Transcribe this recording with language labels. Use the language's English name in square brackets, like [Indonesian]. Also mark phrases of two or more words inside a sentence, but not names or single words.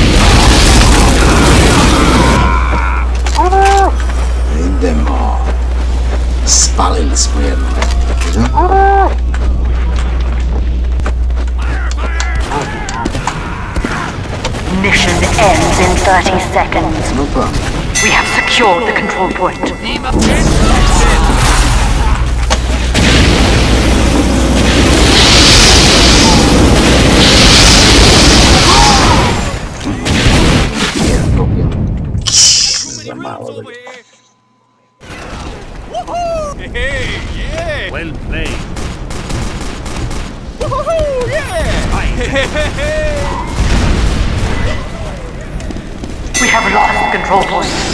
[Croatian] Idemo. Spalili smo jedno. [English] Mission ends in 30 seconds. No problem. We have secured the control point. [Croatian] Za malo da ga... [English] Hey, yeah! Well played. Woohoo! Yeah! Hey! We have lost the control point.